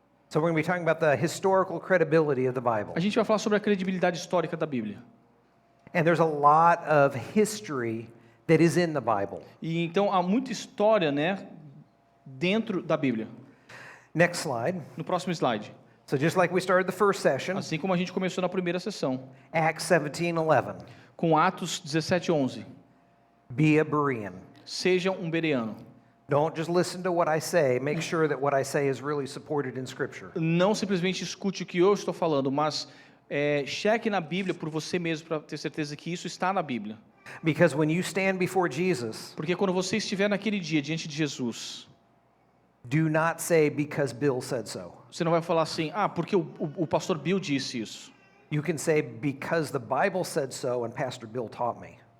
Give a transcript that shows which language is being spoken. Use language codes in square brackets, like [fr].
[en] So we're going to be talking about the historical credibility of the Bible. [pt] A gente vai falar sobre a credibilidade histórica da Bíblia. [en] And there's a lot of history that is in the Bible. [pt] E então há muita história, né, dentro da Bíblia. [en] Next slide. [pt] No próximo slide. [en] So just like we started the first session, [pt] Assim como a gente começou na primeira sessão, [en] Acts 17:11. [pt] com Atos 17:11. [en] Be a Berean. [pt] seja um bereano. [en] Don't just listen to what I say. Make sure that what I say is really supported in Scripture. [pt] Não simplesmente escute o que eu estou falando, mas cheque na Bíblia por você mesmo para ter certeza que isso está na Bíblia. [en] Because when you stand before Jesus, [pt] Porque quando você estiver naquele dia diante de Jesus, [en] do not say because Bill said so. [pt] você não vai falar assim, porque o pastor Bill disse isso. [en] You can say because the Bible said so and Pastor Bill taught me.